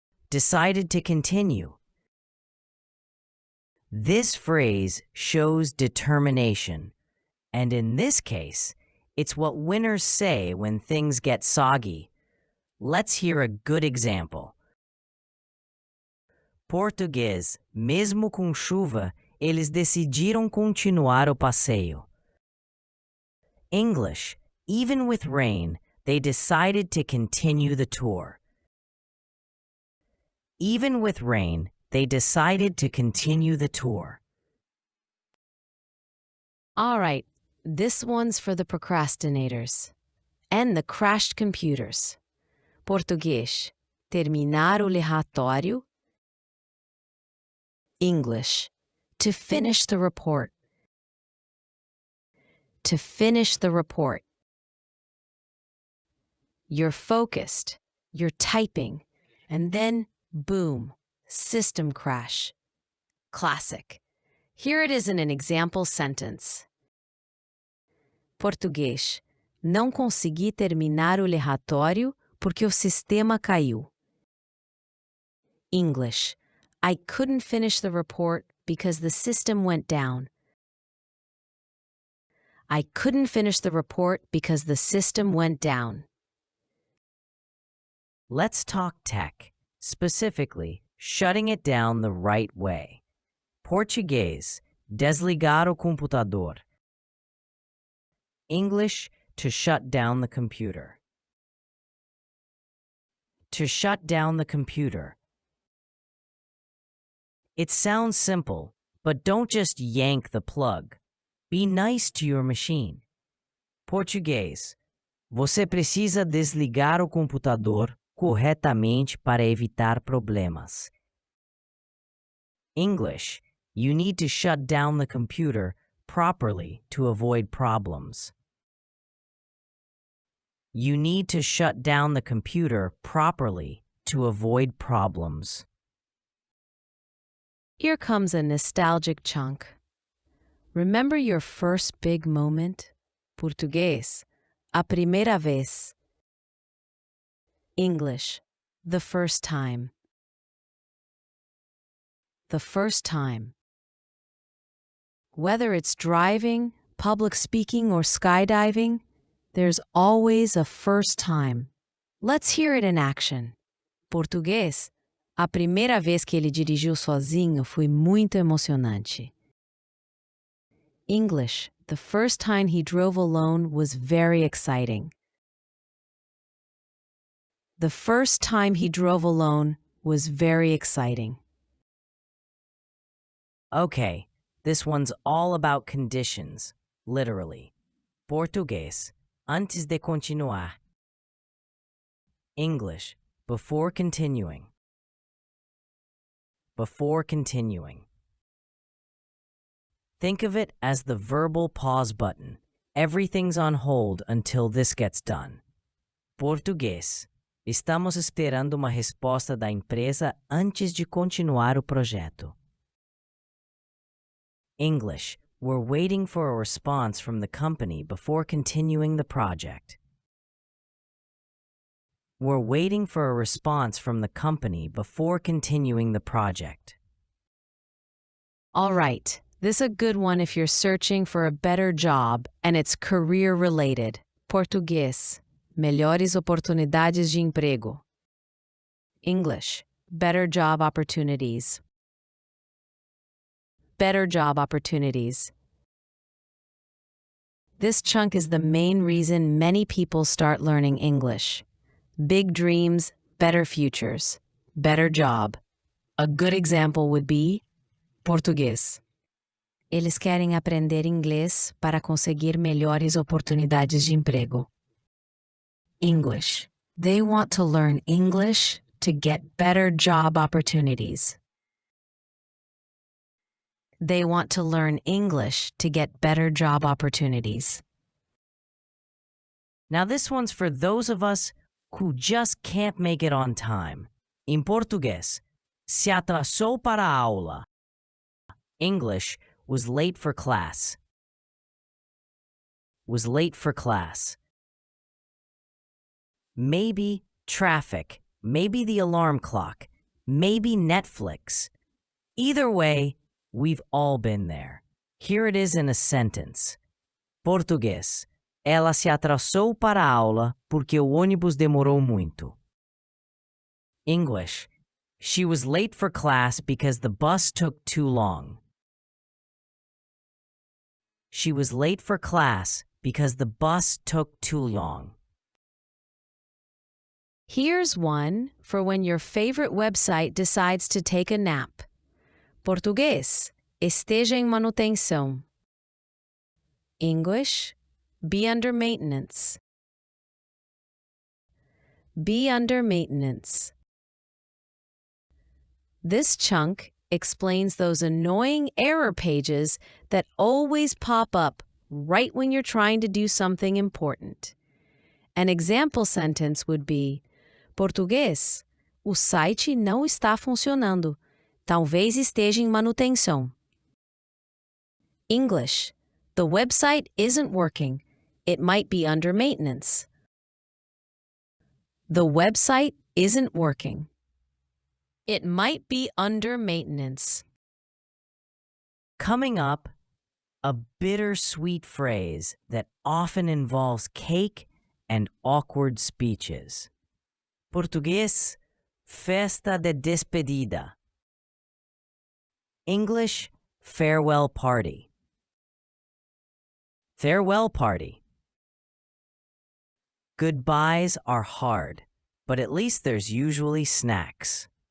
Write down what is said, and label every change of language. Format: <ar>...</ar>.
<en>Decided to continue. This phrase shows determination, and in this case, it's what winners say when things get soggy. Let's hear a good example.</en> <pt>Português, mesmo com chuva, eles decidiram continuar o passeio.</pt> <en>English, even with rain, they decided to continue the tour. Even with rain, they decided to continue the tour. All right, this one's for the procrastinators and the crashed computers.</en> <pt>Português, terminar o relatório.</pt> <en>English, to finish the report. To finish the report. You're focused, you're typing, and then, boom, system crash. Classic. Here it is in an example sentence.</en> <pt>Português, não consegui terminar o relatório porque o sistema caiu.</pt> <en>English, I couldn't finish the report because the system went down. I couldn't finish the report because the system went down. Let's talk tech, specifically shutting it down the right way.</en> <pt>Português, desligar o computador.</pt> <en>English, to shut down the computer. To shut down the computer. It sounds simple, but don't just yank the plug. Be nice to your machine.</en> <pt>Português, você precisa desligar o computador corretamente para evitar problemas.</pt> <en>English, you need to shut down the computer properly to avoid problems. You need to shut down the computer properly to avoid problems. Here comes a nostalgic chunk. Remember your first big moment?</en> <pt>Português, a primeira vez.</pt> <en>English, the first time. The first time. Whether it's driving, public speaking, or skydiving, there's always a first time. Let's hear it in action.</en> <pt>Português, a primeira vez que ele dirigiu sozinho foi muito emocionante.</pt> <en>English, the first time he drove alone was very exciting. The first time he drove alone was very exciting. Okay, this one's all about conditions, literally.</en> <pt>Português, antes de continuar.</pt> <en>English, before continuing. Before continuing. Think of it as the verbal pause button. Everything's on hold until this gets done. Português,</en> <pt>Estamos esperando uma resposta da empresa antes de continuar o projeto.</pt> <en>English. We're waiting for a response from the company before continuing the project. We're waiting for a response from the company before continuing the project. All right, this is a good one if you're searching for a better job and it's career-related. Português.</en> <pt>Melhores oportunidades de emprego. English.</pt> <en>Better job opportunities. Better job opportunities. This chunk is the main reason many people start learning English. Big dreams, better futures, better job. A good example would be Português.</en> <pt>Eles querem aprender inglês para conseguir melhores oportunidades de emprego.</pt> <en>English. They want to learn English to get better job opportunities. They want to learn English to get better job opportunities. Now this one's for those of us who just can't make it on time.</en> <pt>Em português, se atrasou para a aula.</pt> <en>English, was late for class. Was late for class. Maybe traffic, maybe the alarm clock, maybe Netflix. Either way, we've all been there. Here it is in a sentence. Português.</en> <pt>Ela se atrasou para a aula porque o ônibus demorou muito.</pt> <en>English. She was late for class because the bus took too long. She was late for class because the bus took too long. Here's one for when your favorite website decides to take a nap.</en> <pt>Português. Esteja em manutenção. English.</pt> <en>Be under maintenance. Be under maintenance. This chunk explains those annoying error pages that always pop up right when you're trying to do something important. An example sentence would be: Português.</en> <pt>O site não está funcionando. Talvez esteja em manutenção.</pt> <en>English. The website isn't working. It might be under maintenance. The website isn't working. It might be under maintenance. Coming up, a bittersweet phrase that often involves cake and awkward speeches.</en> <pt>Português, festa de despedida.</pt> <en>English, farewell party. Farewell party. Goodbyes are hard, but at least there's usually snacks.</en>